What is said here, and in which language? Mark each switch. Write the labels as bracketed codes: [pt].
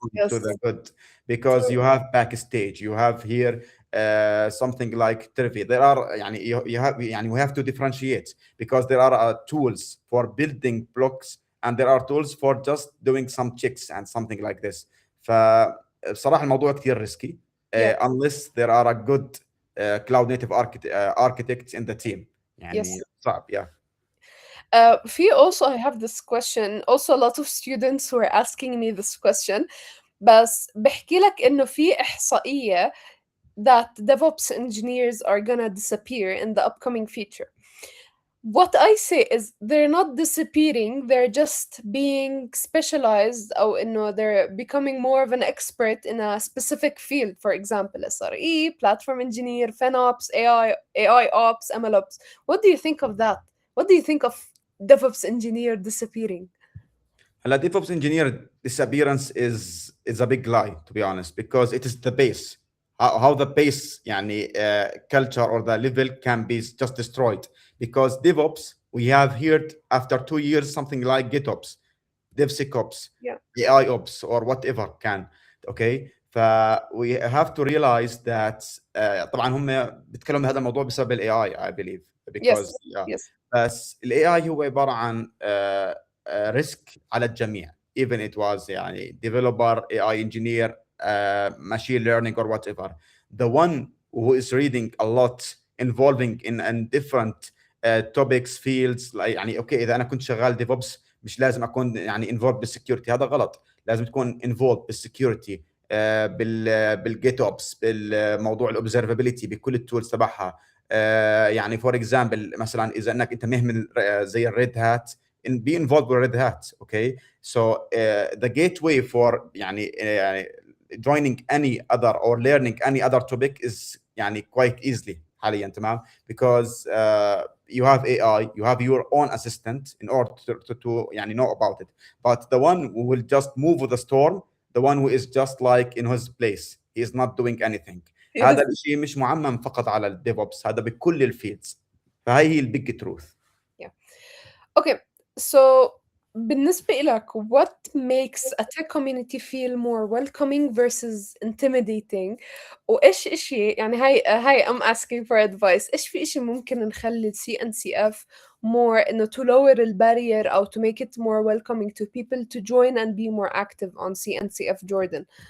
[en] on to the Yes. good, because True. you have backstage, you have here something like Turvy. There are [ar] يعني, [en] you have يعني, we have to differentiate, because there are tools for building blocks and there are tools for just doing some checks and something like this. [ar] فبصراحة الموضوع كتير risky [en] Yeah. unless there are a good cloud native architects in the team. [ar] يعني [en] Yes. [ar] صعب. Yeah. [en] في also I have this question. Also, a lot of students who are asking me this question. [ar] بس بحكي لك إنه في إحصائية [en] that DevOps engineers are gonna disappear in the upcoming future. What I say is they're not disappearing, they're just being specialized or they're becoming more of an expert in a specific field. For example, SRE, platform engineer, FinOps, AI ops, MLOps. What do you think of that? What do you think of DevOps engineer disappearing? [ar] هلا [en] DevOps engineer disappearance is a big lie, to be honest, because it is the base. How the base [ar] يعني [en] culture or the level can be just destroyed, because DevOps we have heard after 2 years something like GitOps, DevSecOps, Yeah. AI Ops or whatever can. Okay. ف we have to realize that [ar] طبعا هم بيتكلموا بهذا الموضوع بسبب الاي اي [en] I believe, because Yes. yeah. Yes. [ar] بس الاي اي هو عباره عن ريسك على الجميع, [en] even it was [ar] يعني developer, [en] AI engineer, machine learning or whatever. The one who is reading a lot, involving in different topics, fields, like يعني [ar] اوكي اذا انا كنت شغال DevOps مش لازم اكون يعني [en] involved [ar] بالسكيورتي, هذا غلط. لازم تكون involved بالسكيورتي, بالجيت اوبس, بالموضوع الاوبزرفابيلتي, بكل التولز تبعها. يعني فور اكزامبل مثلا اذا انك انت مهمل زي الريد هات, [en] be involved with red hat. Okay, so the gateway for يعني joining any other or learning any other topic is يعني quite easily [ar] حاليا, تمام, [en] because you have AI, you have your own assistant in order to يعني know about it. But the one who will just move with the storm, the one who is just like in his place, he is not doing anything. [ar] هذا [en] Yes. [ar] الشيء مش معمم فقط على الديفوبس, هذا بكل الفيلدز. فهي هي البيج تروث. [en] Yeah. Okay. So [ar] بالنسبة إلك [en] what makes a tech community feel more welcoming versus intimidating [ar] وإيش إشي يعني هاي [en] I'm asking for advice [ar] إيش في إشي ممكن نخلي ال CNCF [en] more إنه to lower البارير أو to make it more welcoming to people to join and be more active on CNCF Jordan.